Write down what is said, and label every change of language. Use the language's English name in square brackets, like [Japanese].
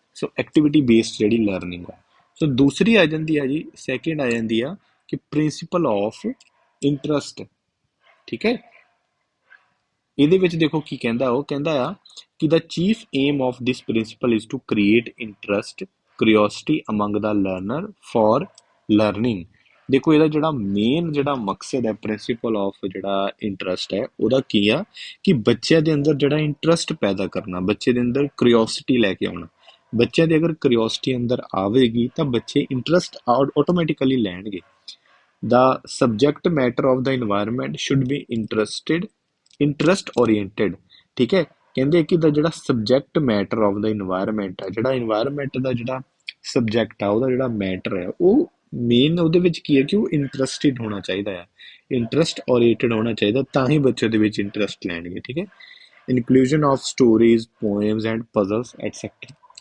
[Punjabi] ਸੋ activity based ਜਿਹੜੀ learning ਆ। ਸੋ ਦੂਸਰੀ ਆ ਜਾਂਦੀ ਆ ਜੀ, ਸੈਕਿੰਡ ਆ ਜਾਂਦੀ ਆ ਕਿ [English] Principle of interest. [Punjabi] ਠੀਕ ਹੈ, ਇਹਦੇ ਵਿੱਚ ਦੇਖੋ ਕੀ ਕਹਿੰਦਾ, ਉਹ ਕਹਿੰਦਾ ਆ ਕਿ [English] The chief aim of this principle is to create interest curiosity among the learner for learning। [Punjabi] ਦੇਖੋ ਇਹਦਾ ਜਿਹੜਾ ਮੇਨ ਜਿਹੜਾ ਮਕਸਦ ਹੈ ਪ੍ਰਿੰਸੀਪਲ ਆਫ ਜਿਹੜਾ ਇੰਟਰਸਟ ਹੈ ਉਹਦਾ ਕੀ ਆ ਕਿ ਬੱਚਿਆਂ ਦੇ ਅੰਦਰ ਜਿਹੜਾ ਇੰਟਰਸਟ ਪੈਦਾ ਕਰਨਾ, ਬੱਚੇ ਦੇ ਅੰਦਰ ਕਿਉਰਿਓਸਿਟੀ ਲੈ ਕੇ ਆਉਣਾ। ਬੱਚਿਆਂ ਦੇ ਅਗਰ ਕਿਉਰਿਓਸਿਟੀ ਅੰਦਰ ਆਵੇਗੀ ਤਾਂ ਬੱਚੇ ਇੰਟਰਸਟ ਆਟੋਮੈਟਿਕਲੀ ਲੈਣਗੇ। [English] The subject matter of the environment should be interest oriented। [Punjabi] ਠੀਕ ਹੈ, ਕਹਿੰਦੇ ਕਿ ਦਾ ਜਿਹੜਾ subject matter of ਦਾ environment ਹੈ, ਜਿਹੜਾ ਇਨਵਾਇਰਮੈਂਟ ਦਾ ਜਿਹੜਾ ਸਬਜੈਕਟ ਆ ਉਹਦਾ ਜਿਹੜਾ ਮੈਟਰ ਹੈ ਉਹ ਮੇਨ ਉਹਦੇ ਵਿੱਚ ਕੀ ਹੈ ਕਿ ਉਹ ਇੰਟਰਸਟਿਡ ਹੋਣਾ ਚਾਹੀਦਾ ਆ, ਇੰਟਰਸਟ ਓਰੀਐਂਟਡ ਹੋਣਾ ਚਾਹੀਦਾ, ਤਾਂ ਹੀ ਬੱਚੇ ਦੇ ਵਿੱਚ ਇੰਟਰਸਟ ਲੈਣਗੇ। ਠੀਕ ਹੈ, [English] Inclusion of stories, poems and puzzles etcetera.